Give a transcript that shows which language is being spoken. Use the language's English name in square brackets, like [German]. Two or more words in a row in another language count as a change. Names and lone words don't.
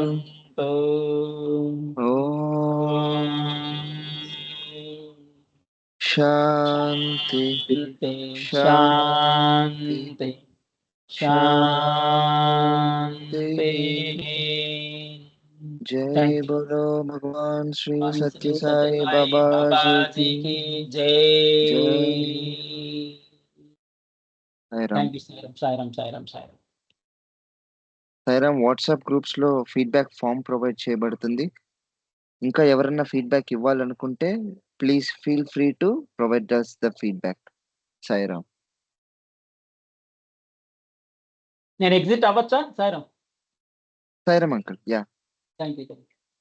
[Sanskrit] Shanti, Shanti, Shanti. [Hindi] Jai Bolo Bhagwan Sri Satya Sai Baba Ji ki Jai. [English] thank you సాయిరామ్. [Telugu] సాయిరామ్, [English] WhatsApp groups [Telugu] లో [English] feedback form provide [Telugu] చేయబడుతుంది. ఇంకా ఎవరైనా ఫీడ్బ్యాక్ ఇవ్వాలనుకుంటే [English] please feel free to provide us the feedback. [Telugu] సాయిరామ్. నేను ఎగ్జిట్ అవ్వచ్చా సాయిరామ్? సాయిరామ్ అంకుల్. యా. [English] thank you.